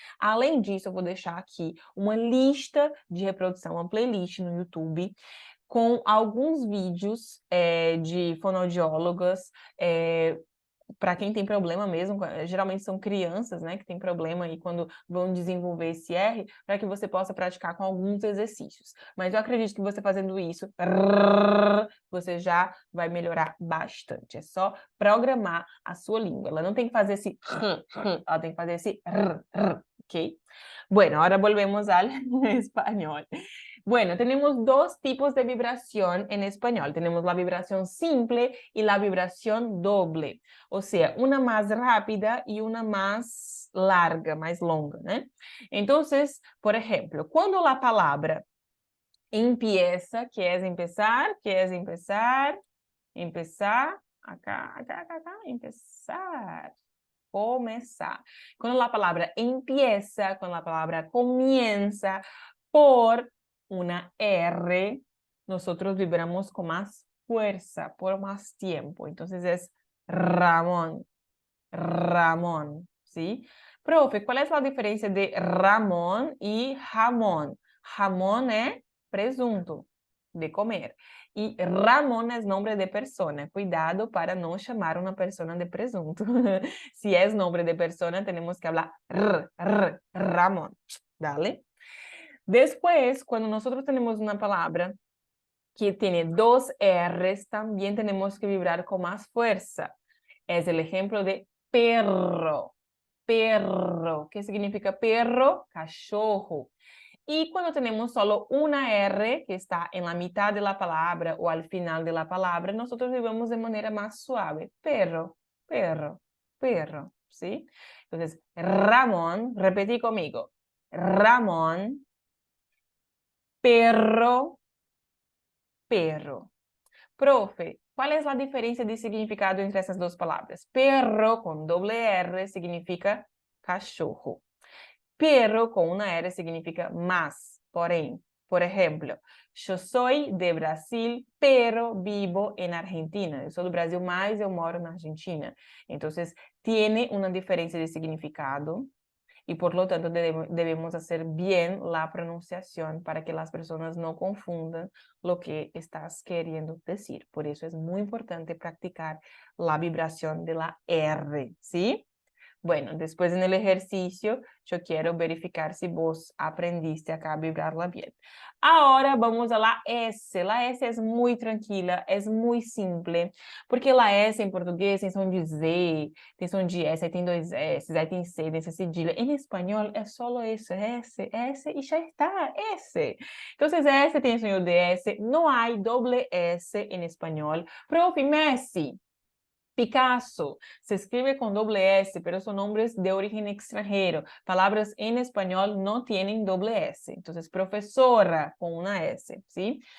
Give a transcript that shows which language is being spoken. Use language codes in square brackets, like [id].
[pt] Além disso, eu vou deixar aqui uma lista de reprodução, uma playlist no YouTube, com alguns vídeos de fonoaudiólogas, para quem tem problema mesmo, geralmente são crianças, né, que tem problema e quando vão desenvolver esse R, para que você possa praticar com alguns exercícios. Mas eu acredito que você fazendo isso, você já vai melhorar bastante. É só programar a sua língua. Ela não tem que fazer esse ela tem que fazer esse ¿ok? [es] Bueno, ahora volvemos al español. Bueno, tenemos dos tipos de vibración en español. Tenemos la vibración simple y la vibración doble. O sea, una más rápida y una más larga, más longa, ¿no? Entonces, por ejemplo, cuando la palabra empieza, ¿quieres empezar? ¿Quieres empezar? Empezar, acá, acá, acá, acá, empezar. Comenzar. Cuando la palabra empieza, cuando la palabra comienza por una R, nosotros vibramos con más fuerza, por más tiempo. Entonces es Ramón, Ramón, ¿sí? Profe, ¿cuál es la diferencia de Ramón y jamón? Jamón es presunto de comer. [pt] E Ramón é nome de persona. Cuidado para não chamar uma persona de presunto. Se é nome de persona, temos que falar Ramón. Dale. Después, quando nós temos uma palavra que tem dos R's, também temos que vibrar com mais força. É o exemplo de perro. Perro. [es] ¿Qué significa perro? Cachorro. Y cuando tenemos solo una R que está en la mitad de la palabra o al final de la palabra, nosotros vivimos de manera más suave. Perro, perro, perro, ¿sí? Entonces, Ramón, repetí conmigo. Ramón, perro, perro. Profe, ¿cuál es la diferencia de significado entre esas dos palabras? Perro con doble R significa cachorro. [pt] Pero com uma R significa mas, porém. [es] Por ejemplo, yo soy de Brasil, pero vivo en Argentina. Yo soy del Brasil, [pt] mas eu moro na Argentina. [es] Entonces, tiene una diferencia de significado y por lo tanto debemos hacer bien la pronunciación para que las personas no confundan lo que estás queriendo decir. Por eso es muy importante practicar la vibración de la R, ¿sí? Bueno, después en el ejercicio, yo quiero verificar si vos aprendiste acá a vibrarla bien. Ahora vamos a la S. La S es muy tranquila, es muy simple, porque la S [pt] em português tem som de Z, tem som de S, aí tem dois S, aí tem C, tem essa cedilha. [es] Em espanhol é solo isso, S, S e já está, S. Entonces S tem sonido de S, no hay doble S en español. Profe, Messi. Picasso se escribe con doble S, pero son nombres de origen extranjero. Palabras en español no tienen doble S. Entonces, profesora con una S, ¿sí?